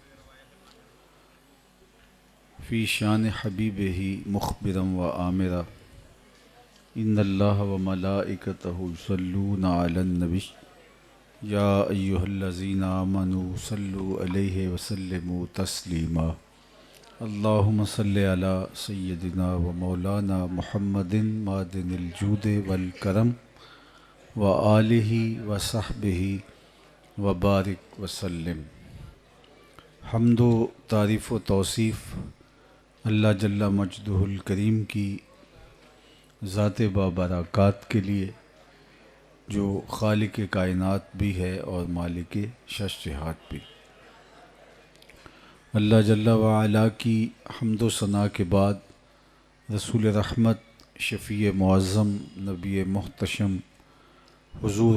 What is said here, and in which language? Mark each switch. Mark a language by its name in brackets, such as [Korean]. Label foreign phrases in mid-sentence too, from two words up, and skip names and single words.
[Arabic] فی شان حبیبہ مخبرا وآمرا ان اللہ وملائکتہ یصلون علی النبی یا ایہا الذین آمنوا صلوا علیہ وسلموا تسلیما اللہم صلی علی سیدنا و مولانا محمد معدن الجود والکرم وآلہ وصحبہ وبارک وسلم۔ [Urdu] حمد و تعریف و توصیف اللہ [Arabic] جل مجدہ الکریم [Urdu] کی ذات بابرکات کے لیے جو خالق کائنات بھی ہے اور مالک شش جہات بھی۔ اللہ [Arabic] جل وعلا [Urdu] کی حمد و ثنا کے بعد رسول رحمت شفیع معظم نبی محتشم حضور